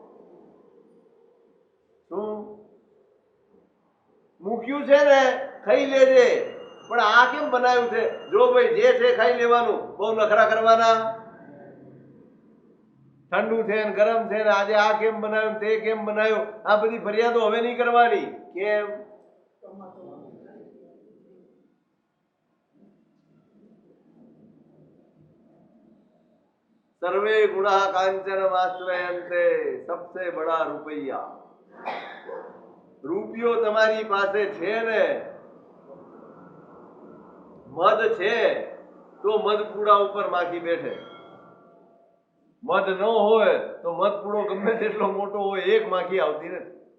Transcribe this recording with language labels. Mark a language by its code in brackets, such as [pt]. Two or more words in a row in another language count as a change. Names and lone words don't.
[gu] શું મૂક્યું છે ને ખાઈ લેજે, પણ આ કેમ બનાવ્યું છે? જો ભાઈ જે છે ખાઈ લેવાનું, બહુ નખરા કરવાના. ઠંડુ છે ને ગરમ છે ને, આજે આ કેમ બનાવ્યું, તે કેમ બનાવ્યું, આ બધી ફરિયાદો હવે નહીં કરવાની. કેમ? [sa] सर्वे गुणा कांचन आश्रयन्ते [hi] सबसे बड़ा रुपया. [gu] રૂપિયો તમારી પાસે છે ને, મધ છે તો મધપુડા ઉપર માખી બેઠે. મધ ન હોય તો મધપુડો ગમે તેટલો મોટો હોય, એક માખી આવતી નથી.